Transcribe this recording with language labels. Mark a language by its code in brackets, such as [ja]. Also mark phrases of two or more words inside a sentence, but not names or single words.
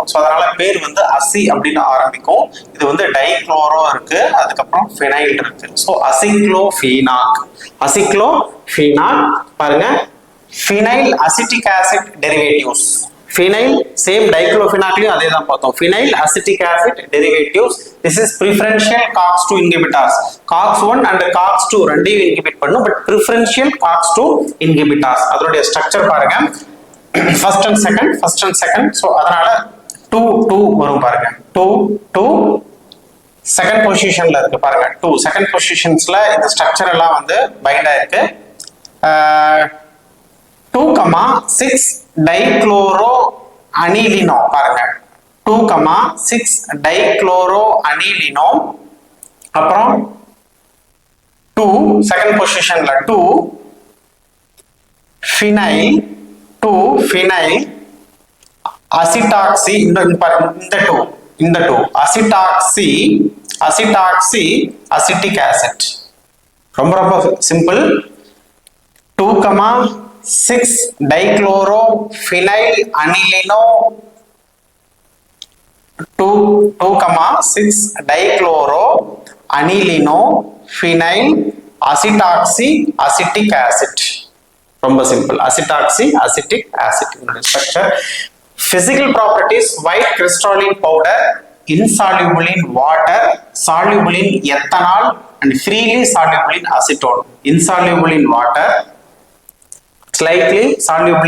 [ta] ஸோ அதனால பேர் வந்து அசி அப்படின்னு ஆரம்பிக்கும். இது வந்து டைக்ளோரோ இருக்கு, அதுக்கப்புறம் ஃபினைல் இருக்கு. ஸோ அசிக்ளோஃபெனாக். அசிக்ளோஃபெனாக் பாருங்க, [en] phenyl acetic acid derivatives. phenyl same [ta] டைக்ளோஃபெனாக்லயும் அதே தான் பார்த்தோம். [en] phenyl acetic acid derivatives. this is preferential COX2 inhibitors. COX1 and COX2 [ta] ரெண்டையும் இன்ஹிபிட் பண்ணும். [en] but preferential COX2 inhibitors. [ta] அதனுடைய ஸ்ட்ரக்சர் பாருங்க, [en] first and second. [ta] ஸோ அதனால 2 வரும் பாருங்க. 2 [en] second positionல [ta] இருக்கு பாருங்க. 2 [en] second positionsல [ta] இந்த ஸ்ட்ரக்சர் எல்லாம் வந்து பைண்ட் ஆயிருக்கு. [en] 2,6 dichloro anilino பாருங்க. 2,6 dichloro anilino, அப்புறம் second positionல 2 phenyl acetoxy இந்த 2 acetoxy acetic acid [ta] ரொம்ப ரொம்ப [en] சிம்பிள் 2,6 dichlorophényl anilino 2,6 dichloroanilino phenyl acetoxy acetic acid ரொம்ப சிம்பிள் acetoxy acetic acid ஸ்ட்ரக்சர் physical properties white crystalline powder insoluble in water soluble in ethanol and freely soluble in acetone insoluble in water slightly soluble